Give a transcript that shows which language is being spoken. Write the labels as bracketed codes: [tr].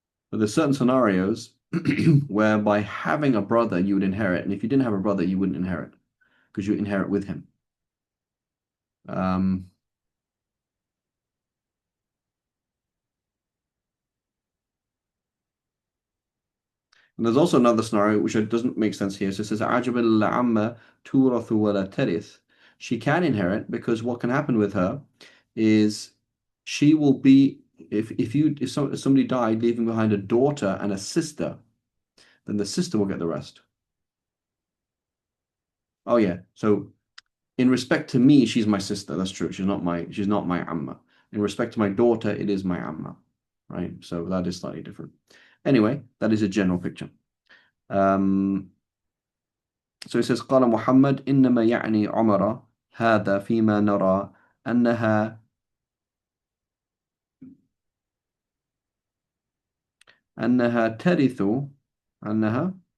[en] But there's certain scenarios where by having a brother you would inherit, and if you didn't have a brother you wouldn't inherit because you inherit with him. Um, And there's also another scenario which doesn't make sense here. So it says, [ar] عَجَبَ الْعَمَّ تُورَثُ وَلَا تَرِث. [en] She can inherit because what can happen with her is she will be if somebody died leaving behind a daughter and a sister, then the sister will get the rest. Oh yeah. So in respect to me, she's my sister. That's true. She's not my amma. In respect to my daughter, it is my amma. Right? So that is slightly different. Anyway, that is a general picture. So it says [ar] قال محمد إنما يعني عمر هذا فيما نرى أنها أنها ترث أنها